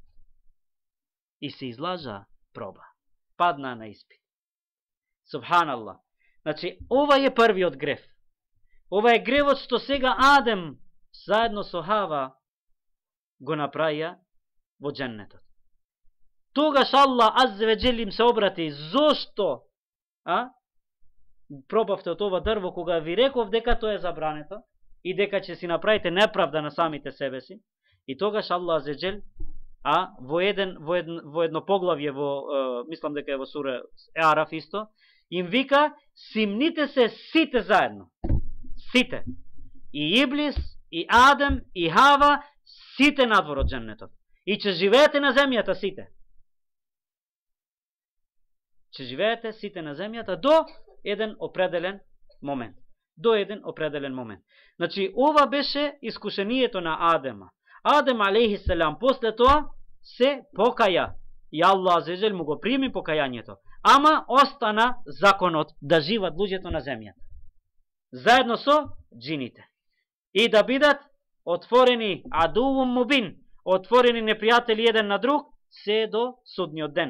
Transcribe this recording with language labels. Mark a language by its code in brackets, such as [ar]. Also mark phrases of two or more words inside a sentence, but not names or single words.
[mk] Падна на испит. Субханаллах. Значи, ова е првиот грев. Ова е гревот што сега Адем заедно со Хава го направија во џеннетот. Тогаш Аллах [ar] عز وجل [mk] им се обрати: зошто пробавте од ова дрво, кога ви реков дека тоа е забрането и дека ќе си направите неправда на самите себе си? И тогаш Аллах [ar] عز وجل [mk] во едно поглавје, мислам дека е во сура Араф исто, им вика: симните се сите заедно. Сите. И Иблис, и Адем, и Хава, сите надвор од џеннетот. И ќе живеете на земјата сите. Ќе живеете сите на земјата до еден определен момент. Значи, ова беше искушението на Адема. Адем алейхиселам после тоа се покаја. И Аллах [ar] عز وجل [mk] му го прими покајањето. ама остана законот да живат луѓето на земјата. Заедно со джините. И да бидат отворени [ar] عدو مبين, [mk] отворени непријатели еден на друг, се до судниот ден.